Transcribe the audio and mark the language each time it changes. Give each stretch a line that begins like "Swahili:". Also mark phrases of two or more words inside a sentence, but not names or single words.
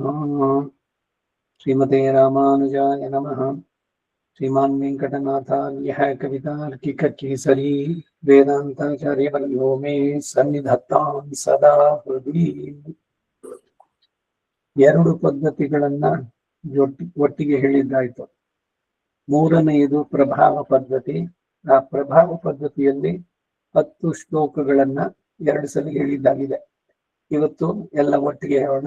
Sanskrit: श्रीमते रामानुजाय नमः. श्रीमान् वेङ्कटनाथार्यः कवितार्किककेसरी वेदान्ताचार्यवर्यो मे सन्निधत्तां सदा हृदि.
Kannada: ಎರಡು ಪದ್ಧತಿಗಳನ್ನ ಒಟ್ಟಿಗೆ ಹೇಳಿದ್ದಾಯ್ತು. ಮೂರನೆಯದು ಪ್ರಭಾವ ಪದ್ಧತಿ. ಆ ಪ್ರಭಾವ ಪದ್ಧತಿಯಲ್ಲಿ 10 ಶ್ಲೋಕಗಳನ್ನ 2 ಸಲ ಹೇಳಿದ್ದಾಗಿದೆ. ಇವತ್ತು ಎಲ್ಲ ಒಟ್ಟಿಗೆ ಹೇಳೋಣ.